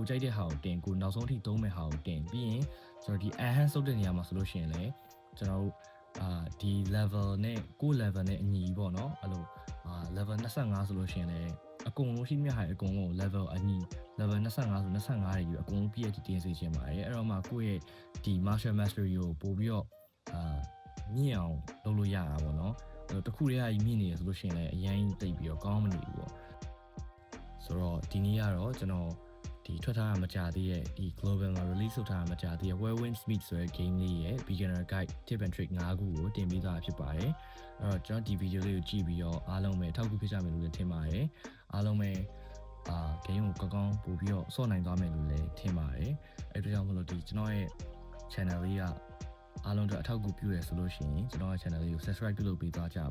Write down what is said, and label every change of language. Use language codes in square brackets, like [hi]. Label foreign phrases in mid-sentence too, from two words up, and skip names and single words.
[my] ကြိုက်တဲ့ဟာကိုတင်ကိုနောက်ဆုံးအထိသုံးမဲ့ဟာကိုတင်ပြီးရင်ကျွန်တော်ဒီ enhance လုပ်တဲ့နေရာမှာဆိုလို့ရှိရင်လည်းကျွန်တော်တို့ဒီ level နဲ့ကို level နဲ့အညီပေါ့နော်အဲ့လိုlevel 25ဆိုလို့ရှိရင်လည်းအကုန်လုံးရှိမြဟာအကုန်လုံး level အညီ level 25ဆို25တွေယူအကုန်လုံးပြည့်အတင်စေချင်ပါတယ်အဲ့တော့မှကိုယ့်ရဲ့ဒီ [en] martial mastery [my] ကိုပို့ပြီးတော့မြင့်အောင်လုပ်လို့ရတာပေါ့နော်တခုတည်းကမြင့်နေရဆိုလို့ရှိရင်လည်းအရင်တိတ်ပြီးတော့ကောင်းမနေဘူးပေါ့ဆိုတော့ဒီနေ့ကတော့ကျွန်တော်ဒီ ဒီထွက်ထားတာမကြသေးရဲ့ဒီ global မှာ release လုပ်ထားတာမကြသေးရဲ့ Where Winds Meet ဆိုတဲ့ game လေးရဲ့ [en] beginner guide tip and trick [my] 5 ခုကိုတင်ပေးသွားတာဖြစ်ပါတယ်အဲ့တော့ကျွန်တော်ဒီ video လေးကိုကြည့်ပြီးတော့အားလုံးပဲထောက်ကူဖြစ်ကြမယ်လို့လည်းထင်ပါတယ်အားလုံး ပဲgame ကိုကောင်းကောင်းပို့ပြီးတော့ဆော့နိုင်သွားမယ်လို့လည်းထင်ပါတယ်အဲ့ဒါကြောင့်မလို့ဒီကျွန်တော်ရဲ့ channel လေးကအားလုံးတို့အထောက်အကူပြုရဆိုလို့ရှိရင်ကျွန်တော်ရဲ့ channel လေးကို subscribe ပြုလုပ်ပေးသွားကြ